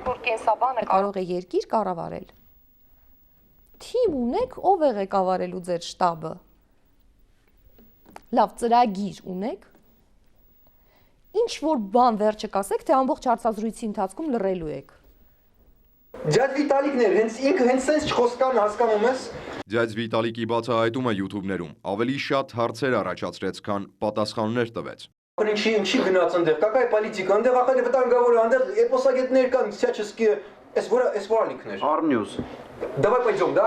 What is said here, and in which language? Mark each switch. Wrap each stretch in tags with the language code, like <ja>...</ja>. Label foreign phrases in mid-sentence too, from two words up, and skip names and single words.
<hy>Որ կենսաբանը կարող է երկիր կառավարել։ Թիմ ունեք, ով է ղեկավարելու ձեր շտաբը։ Լավ, ծրագիր ունեք։ Ինչ որ բան վերջը կասեք, թե ամբողջ հարցազրույցի ընթացքում լռելու եք։ Ձյաձ Վիտալիկն էր, ինքը հենց սենց չխոսքան հասկանում ես։ Ձյաձ Վիտալիկի բացահայտումը YouTube-ներում ավելի շատ հարցեր առաջացրեց, քան պատասխաններ տվեց։ Ինչի գնաց այնտեղ,</hy> <ru>какая политика,</ru> <hy>այնտեղ ախր վտանգավոր է, այնտեղ էպոսագետներ կան, всяческие, էս վարալիքներ։ Arnews։</hy> <ru>Давай пойдем, да,</ru>